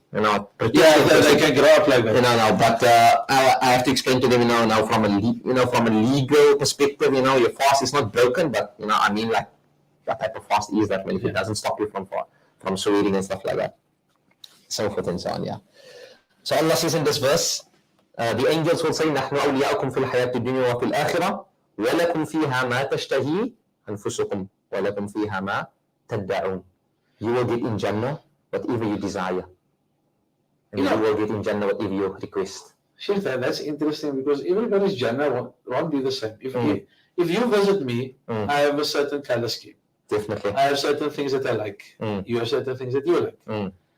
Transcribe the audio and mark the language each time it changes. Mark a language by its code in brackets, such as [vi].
[en] they can grow up like that. But I have to explain to them, now from a legal perspective, your fast is not broken, but I mean, like that type of fast is that if it doesn't stop you from swearing and stuff like that, so forth and so on. So Allah says in this verse, the angels will say, [ar] نحن أولياؤكم في الحياة الدنيا وفي الآخرة ولكم فيها ما تشتهي أنفسكم ولكم فيها ما تدعون. [en] You will get in Jannah whatever you desire, and you will get in Jannah whatever you request. Sheikh, that's interesting because everybody's Jannah won't be the same. If you visit me, I have a certain color scheme. Definitely. I have certain things that I like. You have certain things that you like.